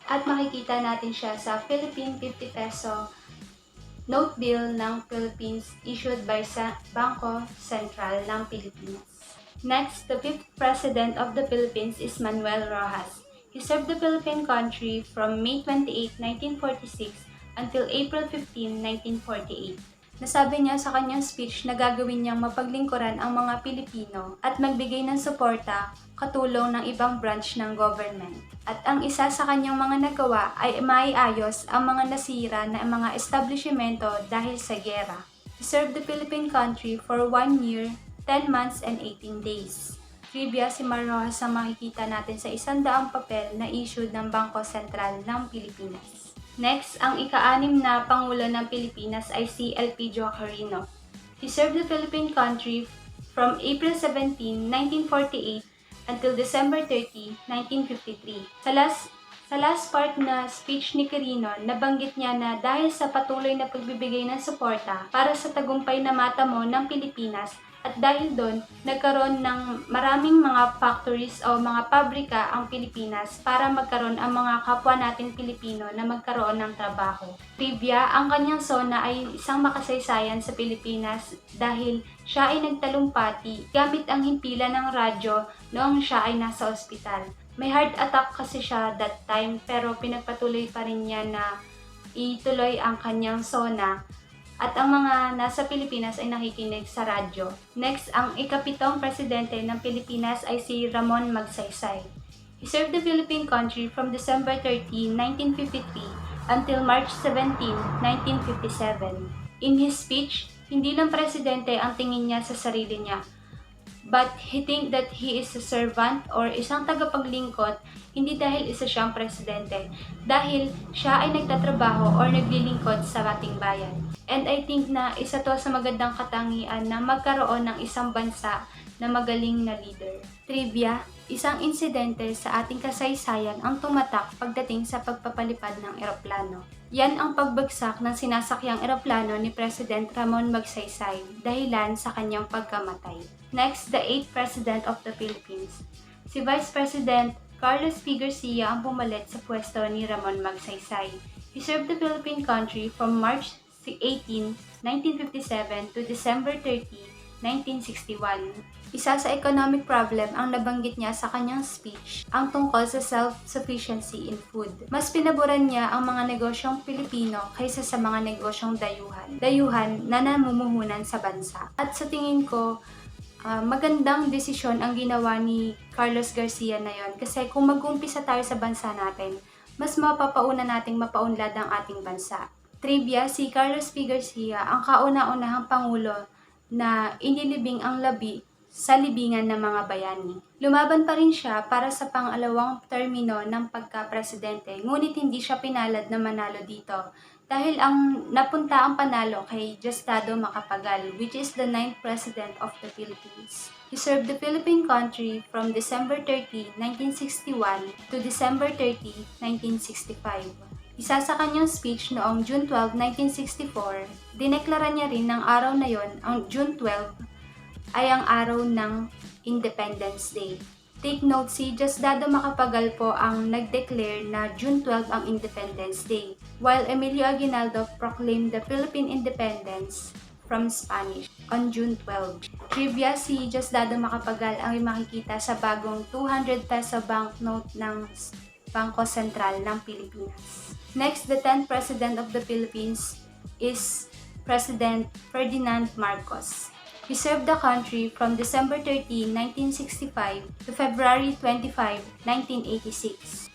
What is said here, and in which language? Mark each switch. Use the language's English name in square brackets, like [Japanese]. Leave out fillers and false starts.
[Filipino] At makikita natin siya sa Philippine 50 peso note bill ng Philippines issued by Bangko Sentral ng Pilipinas. [English] Next, the fifth president of the Philippines is Manuel Rojas. He served the Philippine country from May 28, 1946 until April 15, 1948. [Filipino] Nasabi niya sa kanyang speech na gagawin niyang mapaglingkuran ang mga Pilipino at magbigay ng suporta katulong ng ibang branch ng government. At ang isa sa kanyang mga nagawa ay maiayos ang mga nasira na mga establishmento dahil sa giyera. [English] He served the Philippine country for 1 year, 10 months, and 18 days. [Filipino] Trivia, si Rojas ang makikita natin sa 100 papel na issued ng Bangko Sentral ng Pilipinas. Next, ang ika-6 na Pangulo ng Pilipinas ay si LP Joaquino. [English] He served the Philippine country from April 17, 1948 until December 30, 1953. [Filipino] Sa last part na speech ni Quirino, nabanggit niya na dahil sa patuloy na pagbibigay ng suporta para sa tagumpay na matamo ng Pilipinas, At dahil doon, nagkaroon ng maraming mga factories o mga pabrika ang Pilipinas para magkaroon ang mga kapwa natin Pilipino na magkaroon ng trabaho. Trivia, ang kanyang sona ay isang makasaysayan sa Pilipinas dahil siya ay nagtalumpati gamit ang himpilan ng radyo noong siya ay nasa ospital. May heart attack kasi siya that time pero pinagpatuloy pa rin niya na ituloy ang kanyang sona at ang mga nasa Pilipinas ay nakikinig sa radyo. Next, ang ikapitong presidente ng Pilipinas ay si Ramon Magsaysay. [English] He served the Philippine country from December 13, 1953 until March 17, 1957. In his speech, [Filipino] hindi lang presidente ang tingin niya sa sarili niya, [English] but he think that he is a servant or [Filipino] isang tagapaglingkod, hindi dahil isa siyang presidente, dahil siya ay nagtatrabaho or naglilingkod sa ating bayan. [English] And I think [Filipino] na isa to sa magandang katangian na magkaroon ng isang bansa na magaling na leader. Trivia, isang insidente sa ating kasaysayan ang tumatak pagdating sa pagpapalipad ng eroplano. Yan ang pagbagsak ng sinasakyang eroplano ni President Ramon Magsaysay dahilan sa kanyang pagkamatay. [English] Next, the 8th President of the Philippines. Si Vice President Carlos P. [Filipino] Garcia ang pumalit sa pwesto ni Ramon Magsaysay. [English] He served the Philippine country from March 18, 1957 to December 30, 1961. [Filipino] Isa sa economic problem ang nabanggit niya sa kanyang speech ang tungkol sa self-sufficiency in food. Mas pinaboran niya ang mga negosyong Pilipino kaysa sa mga negosyong dayuhan na namumuhunan sa bansa. At sa tingin ko, magandang desisyon ang ginawa ni Carlos Garcia na yon kasi kung mag-umpisa tayo sa bansa natin, mas mapapauna nating mapaunlad ang ating bansa. Trivia, si Carlos P. Garcia ang kauna-unahang pangulo na inilibing ang labi sa libingan ng mga bayani. Lumaban pa rin siya para sa pangalawang termino ng pagka-presidente, ngunit hindi siya pinalad na manalo dito dahil ang napunta ang panalo kay Diosdado Macapagal, [English] which is the 9th President of the Philippines. He served the Philippine country from December 30, 1961 to December 30, 1965. [Filipino] Isa sa kanyang speech noong June 12, 1964, dineklara niya rin ng araw na yon, ang June 12, ay ang araw ng Independence Day. [English] Take note, [Filipino] si Diosdado Macapagal po ang nag-declare na June 12 ang Independence Day, [English] while Emilio Aguinaldo proclaimed the Philippine independence from Spanish on June 12. [Filipino] Trivia, si Diosdado Macapagal ang makikita sa bagong 200 peso banknote ng Bangko Sentral ng Pilipinas. [English] Next, the 10th President of the Philippines is President Ferdinand Marcos. He served the country from December 13, 1965 to February 25, 1986.